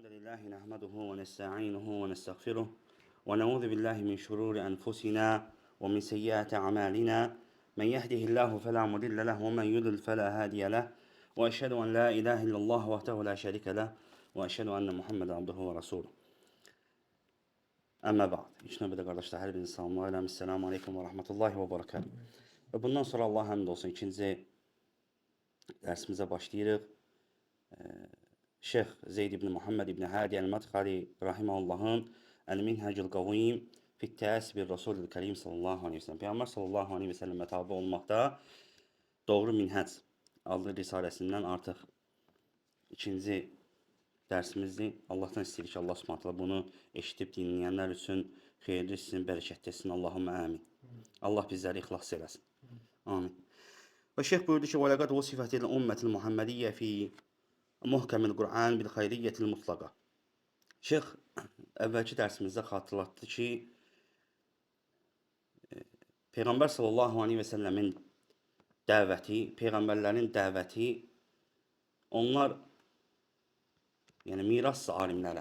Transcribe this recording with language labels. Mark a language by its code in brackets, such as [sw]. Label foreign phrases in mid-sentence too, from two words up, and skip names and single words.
[ar] لله نحمده ونستعينه ونستغفره ونعوذ بالله من شرور أنفسنا ومن سيئات أعمالنا من يهده الله فلا مضل له ومن يضلل فلا هادي له وأشهد أن لا إله إلا الله وحده لا شريك له وأشهد أن محمدا عبده ورسوله. أما بعد. [az] İlk növbədə qardaşlar, hər birini salamlayıram. [ar] السلام عليكم ورحمة الله وبركاته. [az] Və bundan sonra Allah həmd olsun, ikinci dərsimizə başlayırıq. Şeyx Zeyd ibn Muhammed ibn Hadi el-Madxali rahimehullahın El-Minhecul Qavim fi Təsbir Rasulul Kerim [ar] صلى الله عليه وسلم. [az] Peyğəmbər [ar] صلى الله عليه وسلم [az] tabi olmaqda Doğru Minhec adlı risaləsindən artıq ikinci dərsimizdir. Allahdan istəyirik ki, Allah Subhanahu bunu eşidib dinləyənlər üçün xeyirli etsin, bərəkətli etsin. [ar] اللهم آمين. [az] Allah bizləri ixlas eləsin. Amin. Və şeyx buyurdu ki, [ar] وَلَقَدْ وَصِفَتِ الْأُمَّةِ الْمُحَمَّدِيَّةِ فِي مُحْكَمِ الْقُرْآنِ بِالْخَيْرِيَّةِ الْمُطْلَقَةِ. [az] Şeyx əvvəlki dərsimizdə xatırlatdı ki, Peyğəmbər [ar] صلى الله عليه وسلم [az] dəvəti, Peyğəmbərlərin dəvəti, onlar yəni miras alimlərə.